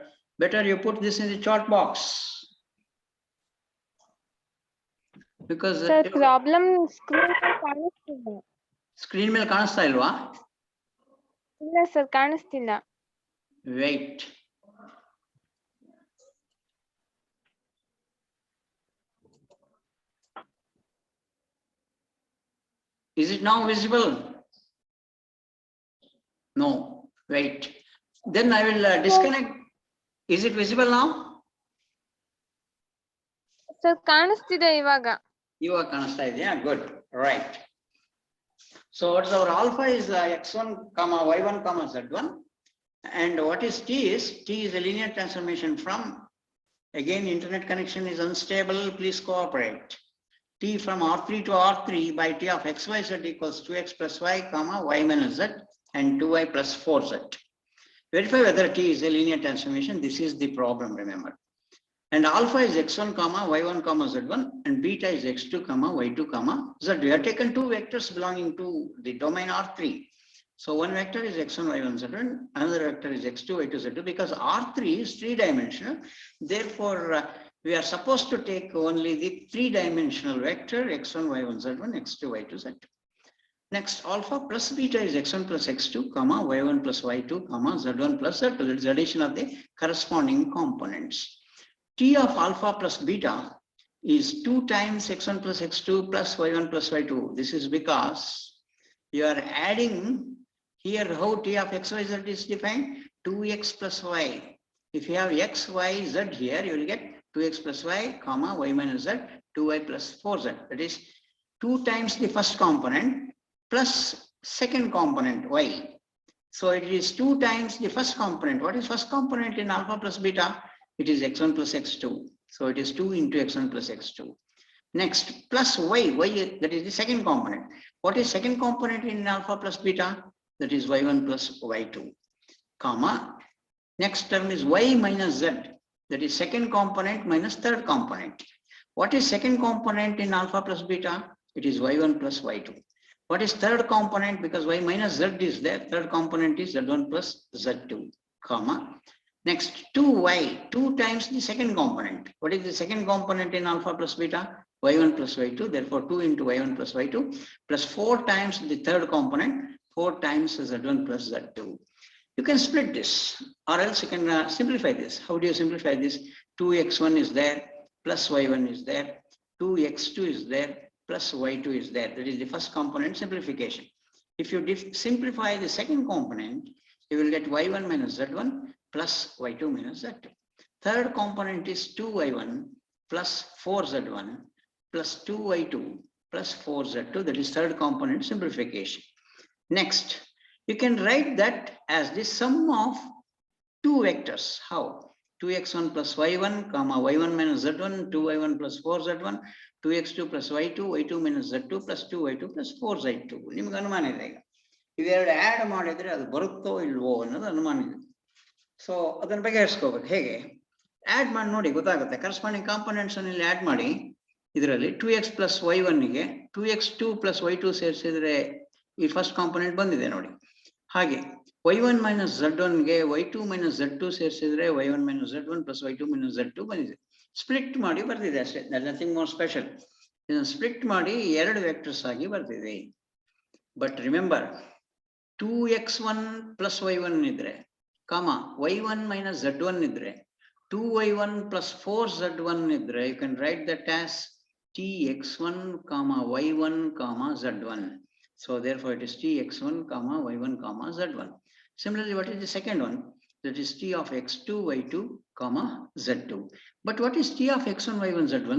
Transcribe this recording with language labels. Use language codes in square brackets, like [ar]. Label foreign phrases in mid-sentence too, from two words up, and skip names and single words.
[en] Better you put this in the chat box. Because Sir, problem screen [kn] ಮೇಲೆ ಕಾಣಿಸ್ತಾ ಇಲ್ವಾ? ಇಲ್ಲ ಸರ್, ಕಾಣಿಸ್ತಿಲ್ಲ. [en] Wait. Is it now visible? No. Wait. Then I will disconnect. Is it visible now? [kn] ಸರ್, ಕಾಣಿಸ್ತಿದೆ ಇವಾಗ. ಇವಾಗ ಕಾಣಿಸ್ತಾ ಇದೆಯಾ? [en] Good. Right. So what's our alpha is x1 comma y1 comma z1, and what is t is a linear transformation from, again internet connection is unstable, please cooperate, t from r3 to r3 by t of x y z equals 2x plus y comma y minus z and 2y plus 4z. Verify whether t is a linear transformation. This is the problem, remember. And alpha is x1 comma y1 comma z1, and beta is x2 comma y2 comma z. We have taken two vectors belonging to the domain R3. So one vector is x1 y1 z1, another vector is x2 y2 z2, because R3 is three-dimensional. Therefore, we are supposed to take only the three-dimensional vector x1 y1 z1, x2 y2 z2. Next, alpha plus beta is x1 plus x2 comma y1 plus y2 comma z1 plus z2. That is the addition of the corresponding components. T of alpha plus beta is 2 times x1 plus x2 plus y1 plus y2. This is because you are adding here how T of xyz is defined, 2x plus y. If you have x, y, z here, you will get 2x plus y comma y minus z, 2y plus 4z. That is 2 times the first component plus second component y. So it is 2 times the first component. What is first component in alpha plus beta? It is x1 plus x2. So it is 2 into x1 plus x2. Next, plus y, that is the second component. What is second component in alpha plus beta? That is y1 plus y2, comma. Next term is y minus z. That is second component minus third component. What is second component in alpha plus beta? It is y1 plus y2. What is third component? Because y minus z is there. Third component is z1 plus z2, comma. Next, 2y, 2 times the second component. What is the second component in alpha plus beta? y1 plus y2. Therefore, 2 into y1 plus y2 plus 4 times the third component, 4 times z1 plus z2. You can split this, or else you can simplify this. How do you simplify this? 2x1 is there, plus y1 is there, 2x2 is there, plus y2 is there. That is the first component simplification. If you simplify the second component, you will get y1 minus z1 plus y2 minus z2. Third component is 2y1 plus 4z1 plus 2y2 plus 4z2. That is third component simplification. Next, you can write that as the sum of two vectors. How? 2x1 plus y1 comma y1 minus z1, 2y1 plus 4z1, 2x2 plus y2, y2 minus z2 plus 2y2 plus 4z2. [kn] ನಿಮಗೆ ಅನುಮಾನ ಇದೆ ಈಗ ಇವೆರಡು ಆಡ್ ಮಾಡಿದ್ರೆ ಅದು ಬರುತ್ತೋ ಇಲ್ವೋ ಅನ್ನೋದು ಅನುಮಾನ ಇದೆ. ಸೊ ಅದನ್ನ ಬಗೆಹರಿಸ್ಕೋಬೇಕು. ಹೇಗೆ ಆಡ್ ಮಾಡಿ ನೋಡಿ ಗೊತ್ತಾಗುತ್ತೆ. [en] corresponding components [kn] ಅನ್ನು ಇಲ್ಲಿ ಆಡ್ ಮಾಡಿ. ಇದರಲ್ಲಿ [en] 2x plus y1 [kn] ಗೆ [en] 2x2 plus y2 [kn] ಸೇರಿಸಿದ್ರೆ ಈ [en] first component [kn] ಬಂದಿದೆ ನೋಡಿ. ಹಾಗೆ [en] y1 minus z1 [kn] ಗೆ [en] y2 minus z2 [kn] ಸೇರಿಸಿದ್ರೆ [en] y1 minus z1 plus y2 minus z2 [kn] ಬಂದಿದೆ. ಸ್ಪ್ಲಿಟ್ ಮಾಡಿ ಬರ್ತಿದೆ ಅಷ್ಟೇ. [en] nothing more special. [kn] ಇದನ್ನು ಸ್ಪ್ಲಿಟ್ ಮಾಡಿ ಎರಡು ವೆಕ್ಟರ್ಸ್ ಆಗಿ ಬರ್ತಿದೆ. [en] but remember 2x1 plus y1 ಇದ್ರೆ ಕಾಮ y1 minus z1 ಇದ್ರೆ 2y1 plus 4z1 ಇದ್ರೆ you can write that as tx1 comma y1 comma z1. So therefore it is tx1 comma y1 comma z1. Similarly, what is the second one? That is t of x2 y2 comma z2. But what is t of x1 y1 z1?